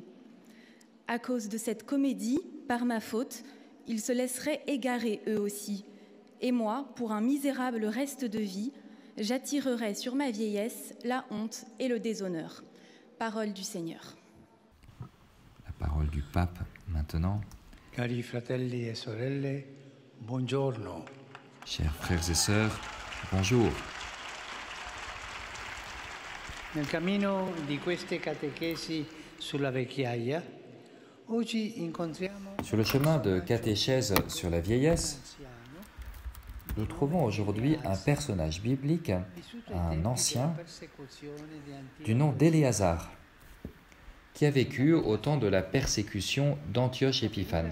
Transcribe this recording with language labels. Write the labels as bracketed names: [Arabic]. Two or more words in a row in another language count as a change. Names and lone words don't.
[French] À cause de cette comédie, par ma faute, ils se laisseraient égarer eux aussi. Et moi, pour un misérable reste de vie, j'attirerai sur ma vieillesse la honte et le déshonneur. Parole du Seigneur. La parole du pape maintenant. [Italian] Cari fratelli e sorelle, buongiorno. [French] Chers frères et sœurs, bonjour. [Italian] Nel cammino di queste catechesi sulla vecchiaia, oggi incontriamo [French] Sur le chemin de catéchèse sur la vieillesse, nous trouvons aujourd'hui un personnage biblique, un ancien, du nom d'Éléazar, qui a vécu au temps de la persécution d'Antioche Épiphane.